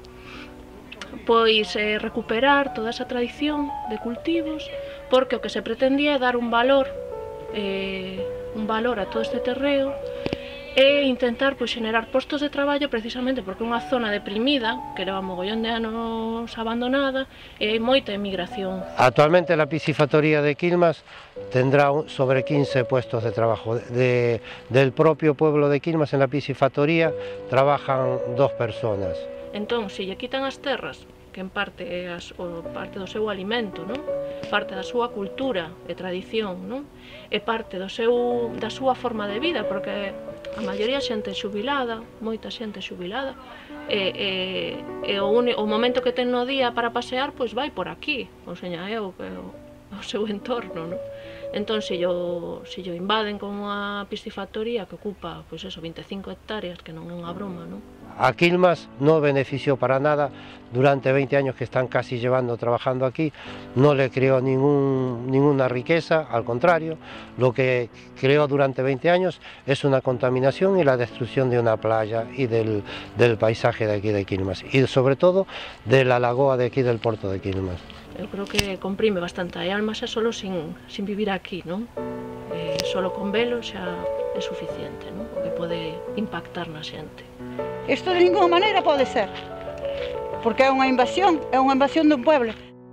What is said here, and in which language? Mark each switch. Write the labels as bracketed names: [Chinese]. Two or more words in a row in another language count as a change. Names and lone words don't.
[Galician] Pois recuperar toda esa tradición de cultivos, porque o que se pretendía é dar un valor a todo este terreo e intentar pois xenerar postos de traballo, precisamente porque é unha zona deprimida que leva mogollón de anos abandonada e hai moita emigración. [Spanish] Actualmente la piscifactoría de Quilmas tendrá sobre 15 puestos de trabajo. Del propio pueblo de Quilmas, en la piscifactoría trabajan 2 personas. [Galician] Entón, se lle quitan as terras, que en parte é parte do seu alimento, non? Parte da súa cultura e tradición, non? E parte da súa forma de vida, porque a maioría xente xubilada, moita xente xubilada, e o momento que ten no día para pasear, pois vai por aquí, o seu entorno, non? Entón, se llo invaden como a piscifactoría, que ocupa, pois eso, 25 hectáreas, que non é unha broma, non? [Spanish] A Quilmas no benefició para nada, durante 20 años que están casi trabajando aquí, no le creó ninguna riqueza, al contrario, lo que creó durante 20 años es una contaminación y la destrucción de una playa y del paisaje de aquí de Quilmas, y sobre todo de la lagoa de aquí del puerto de Quilmas. [Galician] Eu creo que comprime bastante a alma xa solo sin vivir aquí, non? Solo con velo xa é suficiente, non? O que pode impactar na xente. Isto de ninguna maneira pode ser, porque é unha invasión dun pueblo.